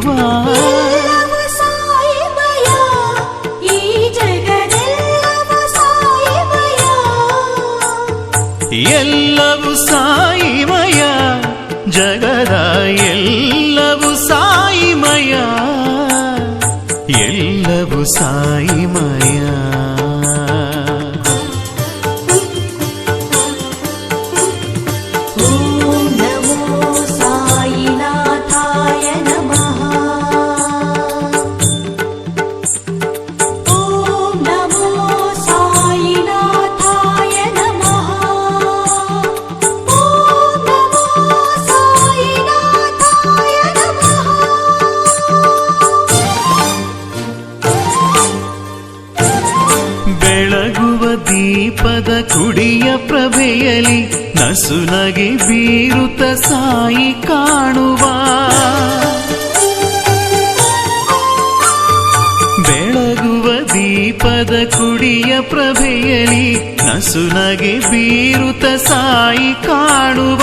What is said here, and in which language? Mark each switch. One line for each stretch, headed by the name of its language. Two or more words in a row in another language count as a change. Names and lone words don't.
Kannada: ಎಲ್ಲವೂ ಸಾಯಿಮಯ, ಈ ಜಗದೆಲ್ಲವೂ ಸಾಯಿಮಯ. ಎಲ್ಲವೂ ಸಾಯಿಮಯ, ಜಗದ ಎಲ್ಲವೂ ಸಾಯಿಮಯ, ಎಲ್ಲವೂ ಸಾಯಿಮಯ.
Sanskrit: ಓಂ ನಮೋ ಸಾಯಿನಾಥಾಯ ನಮಃ, ಓಂ ನಮೋ ಸಾಯಿನಾಥಾಯ ನಮಃ, ಓಂ ನಮೋ ಸಾಯಿನಾಥಾಯ ನಮಃ.
Kannada: ಬೆಳಗುವ ದೀಪದ ಕುಡಿಯ ಪ್ರಭೆಯಲಿ ನಸುನಗೆ ಬೀರುತ್ತ ಸಾಯಿ ಕಾಣುವ. ಬೆಳಗುವ ದೀಪದ ಕುಡಿಯ ಪ್ರಭೆಯಲಿ ನಸುನಗೆ ಬೀರುತ್ತ ಸಾಯಿ ಕಾಣುವ.